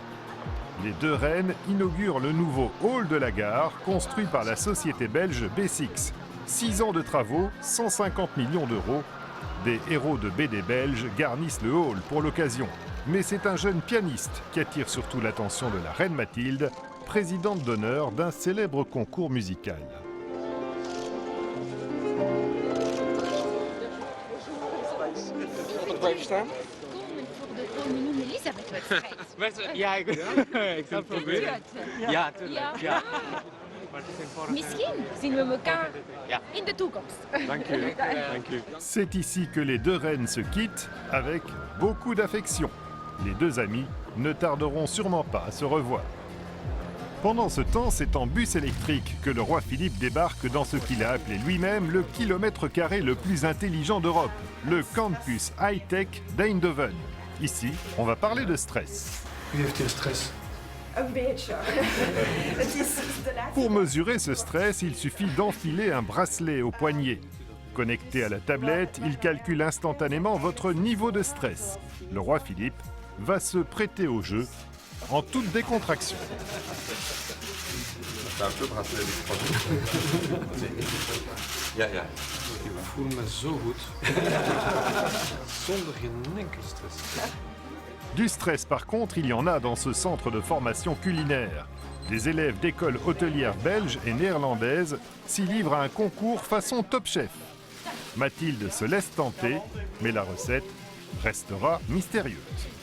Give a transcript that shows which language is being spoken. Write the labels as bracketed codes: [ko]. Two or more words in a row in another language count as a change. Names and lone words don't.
[fr] Les deux reines inaugurent le nouveau hall de la gare construit par la société belge B6. 6 ans de travaux, 150 millions d'euros. Des héros de BD belges garnissent le hall pour l'occasion. Mais c'est un jeune pianiste qui attire surtout l'attention de la reine Mathilde, présidente d'honneur d'un célèbre concours musical. [nl] Blijven staan? Voor de koningin Elisabeth-wedstrijd. Ja, ik ga het proberen. Ja, tuurlijk. Ja. Misschien zien we elkaar in de toekomst. Dank u. Dank u. [fr] C'est ici que les deux reines se quittent avec beaucoup d'affection. Les deux amis ne tarderont sûrement pas à se revoir. Pendant ce temps, c'est en bus électrique que le roi Philippe débarque dans ce qu'il a appelé lui-même le kilomètre carré le plus intelligent d'Europe, le campus high-tech d'Eindhoven. Ici, on va parler de stress. [nl] Wie heeft hier stress? Een beetje. Het is de laatste. [fr] Pour mesurer ce stress, il suffit d'enfiler un bracelet au poignet. Connecté à la tablette, il calcule instantanément votre niveau de stress. Le roi Philippe va se prêter au jeu en toute décontraction. [nl] Ik voel me zo goed. Zonder geen enkele stress. [fr] Du stress par contre, il y en a dans ce centre de formation culinaire. Des élèves d'écoles hôtelières belges et néerlandaises s'y livrent à un concours façon Top Chef. Mathilde se laisse tenter, mais la recette restera mystérieuse.